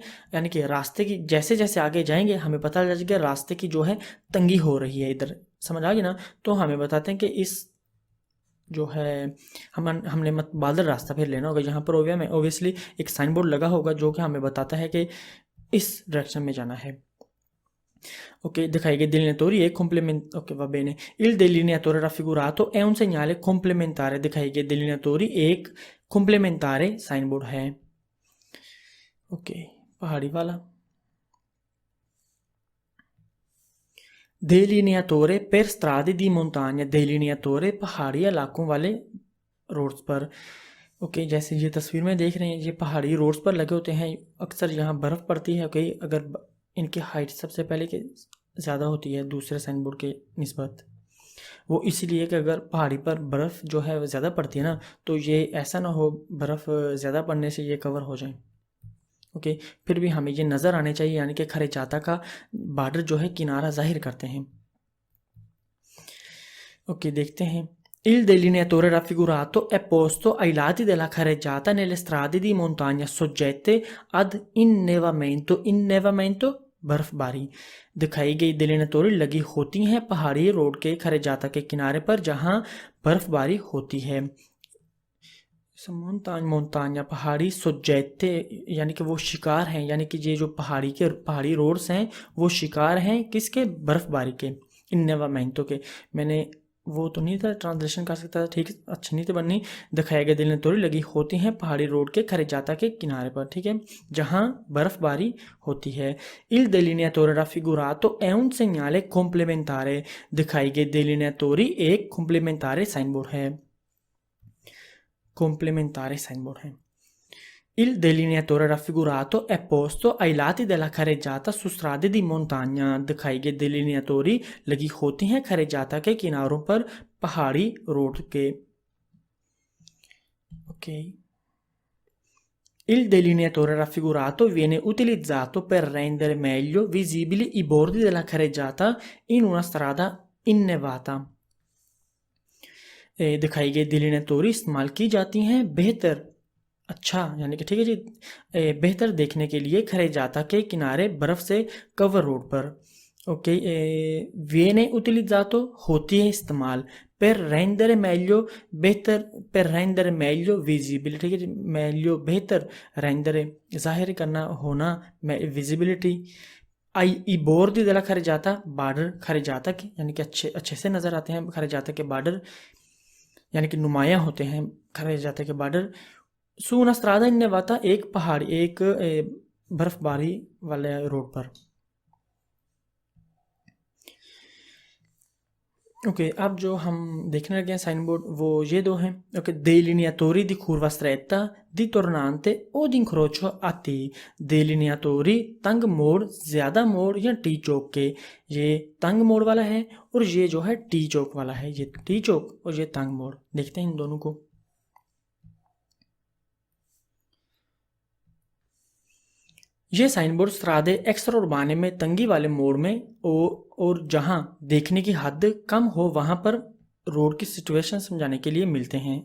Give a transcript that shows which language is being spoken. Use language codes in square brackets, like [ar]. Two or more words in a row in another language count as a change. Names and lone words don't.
[hi] यानी कि रास्ते की जैसे जैसे आगे जाएंगे हमें पता चल जाएगा रास्ते की जो है तंगी हो रही है, इधर समझ आ गई ना, तो हमें बताते हैं कि इस जो है हमने मतबादल रास्ता फिर लेना होगा। यहाँ पर ओबियसली एक [en] sign board [hi] लगा होगा जो कि हमें बताता है कि इस डायरेक्शन में जाना है। [it] Ok, [hi] दिखाई गई [it] delineatori è complementare, ok, va bene. Il delineatore raffigurato è un segnale complementare। [hi] दिखाई गई delineatori एक complementare [en] sign board [hi] है। [it] ओके, [hi] पहाड़ी वाला [it] delineatore per strade di montagna। [hi] delineatore पहाड़ी इलाकों वाले रोड्स पर, ओके, जैसे ये तस्वीर में देख रहे हैं ये पहाड़ी रोड्स पर लगे होते हैं। अक्सर यहाँ बर्फ़ पड़ती है, ओके, अगर इनकी हाइट सबसे पहले के ज़्यादा होती है दूसरे [en] sign board [hi] के निस्बत, वो इसीलिए कि अगर पहाड़ी पर बर्फ़ जो है ज़्यादा पड़ती है ना, तो ये ऐसा ना हो बर्फ़ ज़्यादा पड़ने से ये कवर हो जाए। ओके, फिर भी हमें ये नज़र आने चाहिए, यानी कि खरेचाता का बॉर्डर जो है किनारा जाहिर करते हैं। ओके, देखते हैं। [it] Il delineatore raffigurato è posto ai lati della carreggiata nelle strade di montagna soggette ad innevamento। [hi] innevamento बर्फबारी। दिखाई गई delineatori लगी होती हैं पहाड़ी रोड के खरेजाता के किनारे पर जहां बर्फबारी होती है। मोन्तान्या पहाड़ी, सोजेते यानी कि वो शिकार हैं, यानी कि ये जो पहाड़ी रोड्स हैं वो शिकार हैं किसके, बर्फबारी के। इन्नेवामेंटो के, मैंने वो तो नहीं था ट्रांसलेशन कर सकता था, ठीक है, अच्छी नहीं थी बननी। दिखाए गए delineatori लगी होती हैं पहाड़ी रोड के खरेजाता के किनारे पर, ठीक है, जहां बर्फबारी होती है। [it] Il delineatore raffigurato è un segnale complementare, [hi] दिखाई गई delineatori एक complementare साइनबोर्ड है, complementare साइनबोर्ड है। [it] Il delineatore raffigurato è posto ai lati della carreggiata su strade di montagna, [hi] दिखाई गई delineatori लगी होती हैं खरेजाता के किनारों पर पहाड़ी रोड के। [it] ok, il delineatore raffigurato viene utilizzato per rendere meglio visibili i bordi della carreggiata in una strada innevata। [hi] दिखाई गई delineatori इस्तेमाल की जाती हैं बेहतर, अच्छा यानी कि ठीक है जी, बेहतर देखने के लिए खरेजाता के किनारे बर्फ से कवर रोड पर। ओके, [it] viene utilizzato [hi] होती है इस्तेमाल, [it] per rendere meglio बेहतर, per rendere meglio visibile, [hi] ठीक है जी, meglio बेहतर, rendere जाहिर करना, होना, visibility, [it] i bordi della carreggiata [hi] बॉर्डर खरेजाता के, यानी कि अच्छे अच्छे से नज़र आते हैं खरेजाता के बॉर्डर, यानी कि नुमायाँ होते हैं खरेजाता के बॉर्डर। [it] su una strada innevata [hi] एक पहाड़ी, एक बर्फबारी वाले रोड पर। ओके, अब जो हम देखने लगे हैं [en] sign board [hi] वो ये दो हैं। ओके, [it] delineatori di curva stretta, di tornante o di incrocio a T, [hi] delineatori तंग मोड़, ज्यादा मोड़ या टी चौक के, ये तंग मोड़ वाला है और ये जो है टी चौक वाला है, ये टी चौक और ये तंग मोड़। देखते हैं इन दोनों को। ये [en] sign board [it] strade extraurbane [hi] में तंगी वाले मोड़ में और जहां देखने की हद कम हो वहां पर रोड की सिचुएशन समझाने के लिए मिलते हैं।